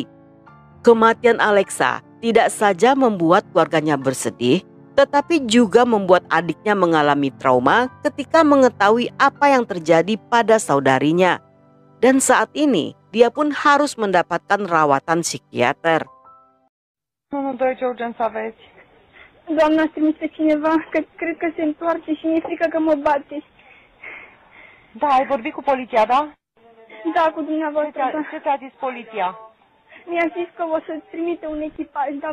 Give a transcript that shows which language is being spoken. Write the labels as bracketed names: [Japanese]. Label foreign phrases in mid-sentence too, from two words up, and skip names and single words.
[Indonesian] Kematian Alexa tidak saja membuat keluarganya bersedih, tetapi juga membuat adiknya mengalami trauma ketika mengetahui apa yang terjadi pada saudarinya. Dan saat ini, dia pun harus mendapatkan rawatan psikiater. [Romanian] Ce urgent să aveți? Doamna, ați trimis pe cineva, că cred că se întoarce și mi-e frică că mă bate. Da, ai vorbit cu poliția, da? Da, cu dumneavoastră, da. Ce ți-a zis poliția? Mi-a zis că o să trimite un echipaj, dar